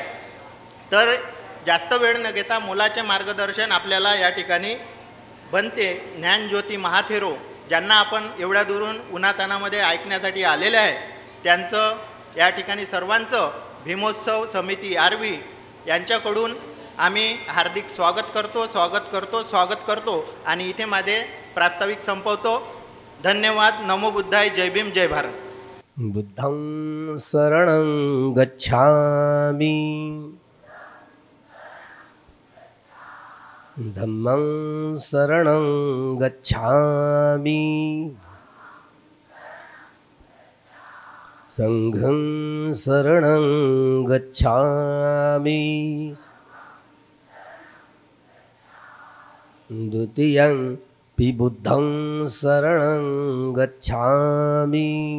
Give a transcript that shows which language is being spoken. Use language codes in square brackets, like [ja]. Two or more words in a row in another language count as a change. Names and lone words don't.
[mr] तर जास्त वेळ न घेता मोलाचे मार्गदर्शन आपल्याला या ठिकाणी भंते ज्ञानज्योती महाथेरो ज्यांना आपण एवढ्या दुरून उन्हातानामध्ये ऐकण्यासाठी आलेले आहे त्यांचं या ठिकाणी सर्वांचं भीमोत्सव समिती आरवी यांच्याकडून आम्ही हार्दिक स्वागत करतो आणि इथे माझे प्रास्ताविक संपवतो. धन्यवाद. नमो बुद्धाय. जय भीम. जय भारत. [pi] बुद्धं शरणं गच्छामि धम्मं शरणं गच्छामि संघं शरणं गच्छामि द्वितीयं पि बुद्धं शरणं गच्छामि